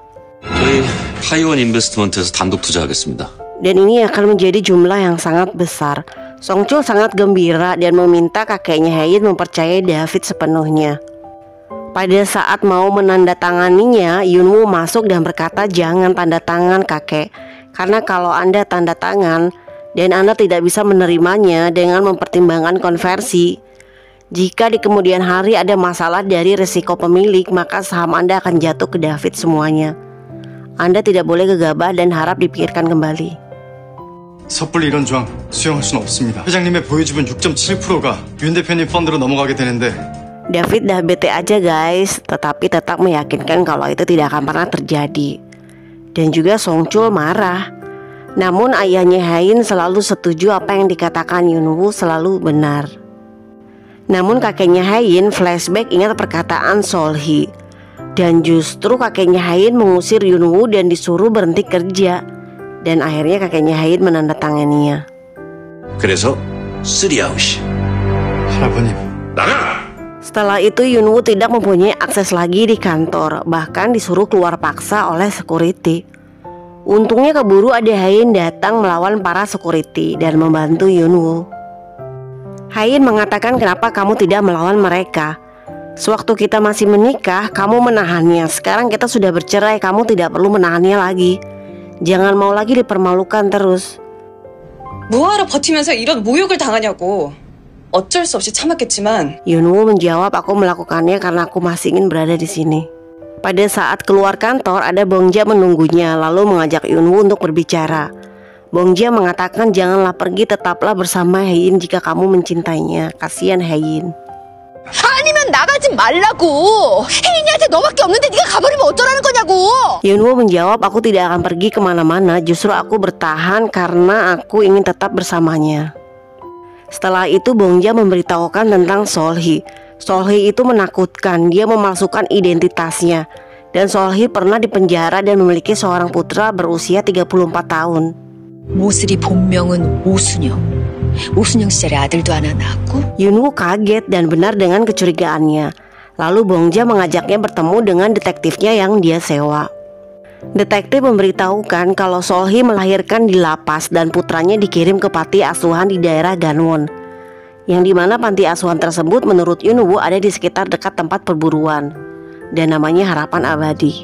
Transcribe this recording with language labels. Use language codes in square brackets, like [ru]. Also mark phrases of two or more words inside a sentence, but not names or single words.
[ko] 저희 파이원 인베스트먼트에서 단독 투자하겠습니다. [id] Dan ini akan menjadi jumlah yang sangat besar. Songchul sangat gembira dan meminta kakeknya Haein mempercayai David sepenuhnya. Pada saat mau menandatanganinya, Yunwoo masuk dan berkata, jangan tanda tangan kakek, karena kalau Anda tanda tangan dan Anda tidak bisa menerimanya dengan mempertimbangkan konversi, jika di kemudian hari ada masalah dari risiko pemilik, maka saham Anda akan jatuh ke David semuanya. Anda tidak boleh gegabah dan harap dipikirkan kembali. [ko] 섣불리 이런 조항 수용할 수는 없습니다. 회장님의 보유지분 6.7%가 윤 대표님 펀드로 넘어가게 되는데 [id] David dah bete aja guys, tetapi tetap meyakinkan kalau itu tidak akan pernah terjadi. Dan juga Songchul marah. Namun ayahnya Haein selalu setuju apa yang dikatakan Yunwoo selalu benar. Namun kakeknya Haein flashback ingat perkataan Solhee. Dan justru kakeknya Haein mengusir Yunwoo dan disuruh berhenti kerja. Dan akhirnya kakeknya Haein menandatanganinya. [ko] 그래서 쓰리아웃이. 할아버님 나가! [id] Setelah itu Yunwoo tidak mempunyai akses lagi di kantor, bahkan disuruh keluar paksa oleh security. Untungnya keburu ada Haein datang melawan para security dan membantu Yunwoo. Haein mengatakan, kenapa kamu tidak melawan mereka? Sewaktu kita masih menikah, kamu menahannya. Sekarang kita sudah bercerai, kamu tidak perlu menahannya lagi. Jangan mau lagi dipermalukan terus. [ko] 뭐하러 버티면서 이런 모욕을 당하냐고. 어쩔 수 없이 참았겠지만. [id] Yunwoo menjawab, aku melakukannya karena aku masih ingin berada di sini. Pada saat keluar kantor, ada Bongja menunggunya lalu mengajak Yunwoo untuk berbicara. Bongja mengatakan, janganlah pergi, tetaplah bersama Haein jika kamu mencintainya. Kasihan Haein. [ko] 아니면 나가지 말라고. 혜인이한테 너밖에 없는데 네가 가버리면 어쩌라는 거냐고. [id] Yunwoo menjawab, aku tidak akan pergi kemana-mana, justru aku bertahan karena aku ingin tetap bersamanya. Setelah itu Bongja memberitahukan tentang Solhee. Solhee itu menakutkan, dia memalsukan identitasnya. Dan Solhee pernah dipenjara dan memiliki seorang putra berusia 34 tahun. [ko] 모슬이 본명은 오순영. 오순영 시절에 아들도 하나 낳았고. [id] Yunwoo kaget dan benar dengan kecurigaannya. Lalu Bongja mengajaknya bertemu dengan detektifnya yang dia sewa. Detektif memberitahukan kalau Solhee melahirkan di lapas dan putranya dikirim ke panti asuhan di daerah Ganwon, yang dimana panti asuhan tersebut menurut Yunwoo ada di sekitar dekat tempat perburuan dan namanya Harapan Abadi.